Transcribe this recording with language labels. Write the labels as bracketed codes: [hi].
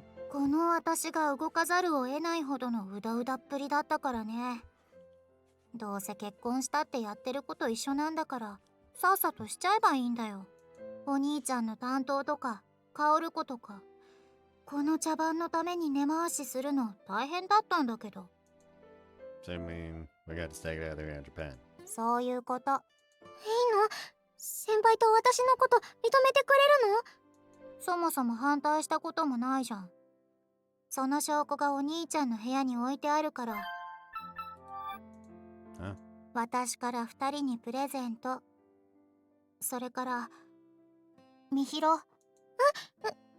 [ja] この私が動かざるを得ないほどのうだうだっぷりだったからね。どうせ結婚したってやってること一緒なんだからさっさとしちゃえばいいんだよ。お兄ちゃんの担当とか薫子とか、この茶番のために根回しするの大変だったんだけど。 [en] So I mean, we got to stay together here in Japan. [ja] そういうこと。いいの？先輩と私のこと認めてくれるの？そもそも反対したこともないじゃん。その証拠がお兄ちゃんの部屋に置いてあるから。私から2人にプレゼント。それからみひろ。何？